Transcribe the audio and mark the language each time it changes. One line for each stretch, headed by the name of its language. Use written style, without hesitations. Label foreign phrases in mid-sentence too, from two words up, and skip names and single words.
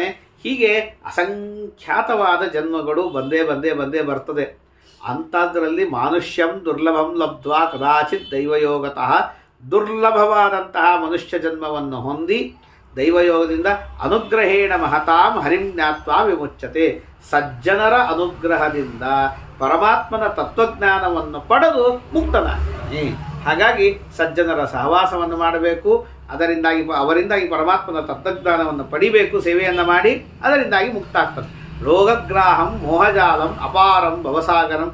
Kannada: ಹೀಗೆ ಅಸಂಖ್ಯಾತವಾದ ಜನ್ಮಗಳು ಬಂದೇ ಬರ್ತದೆ.
Sanskrit: ಅಂಥದ್ರಲ್ಲಿ ಮಾನುಷ್ಯಂ ದುರ್ಲಭಂ ಲಬ್ಧ್ವಾ ಕದಾಚಿತ್ ದೈವಯೋಗತಃ.
Kannada: ದುರ್ಲಭವಾದಂತಹ ಮನುಷ್ಯ ಜನ್ಮವನ್ನು ಹೊಂದಿ ದೈವಯೋಗದಿಂದ
Sanskrit: ಅನುಗ್ರಹೇಣ ಮಹತಾಂ ಹರಿಂ ಜ್ಞಾತ್ವಾ ವಿಮುಚ್ಯತೆ.
Kannada: ಸಜ್ಜನರ ಅನುಗ್ರಹದಿಂದ ಪರಮಾತ್ಮನ ತತ್ವಜ್ಞಾನವನ್ನು ಪಡೆದು ಮುಕ್ತನಾಗ್ತಾನೆ. ಹಾಗಾಗಿ ಸಜ್ಜನರ ಸಹವಾಸವನ್ನು ಮಾಡಬೇಕು. ಅವರಿಂದಾಗಿ ಪರಮಾತ್ಮನ ತತ್ವಜ್ಞಾನವನ್ನು ಪಡಿಬೇಕು. ಸೇವೆಯನ್ನು ಮಾಡಿ ಅದರಿಂದಾಗಿ ಮುಕ್ತ ಆಗ್ತದೆ.
Sanskrit: ರೋಗಗ್ರಾಹಂ ಮೋಹಜಾಲಂ ಅಪಾರಂ ಭವಸಾಗರಂ.